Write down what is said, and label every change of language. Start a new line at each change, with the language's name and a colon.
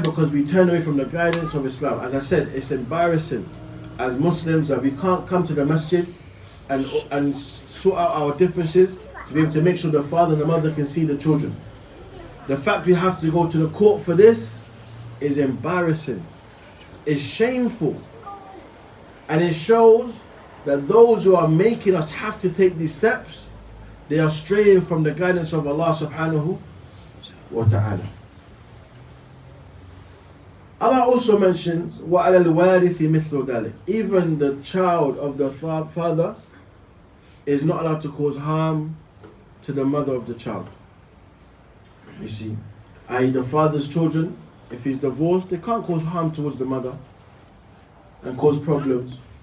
English: Because we turn away from the guidance of Islam. As I said, it's embarrassing as Muslims that we can't come to the masjid and sort out our differences to be able to make sure the father and the mother can see the children. The fact we have to go to the court for this is embarrassing, is shameful. And it shows that those who are making us have to take these steps, they are straying from the guidance of Allah subhanahu wa ta'ala. Allah also mentions
Arabic: وَعَلَى الْوَارِثِ مِثْلُ ذَلِكَ.
English: Even the child of the father is not allowed to cause harm to the mother of the child. You see, i.e. the father's children, if he's divorced, they can't cause harm towards the mother and cause problems.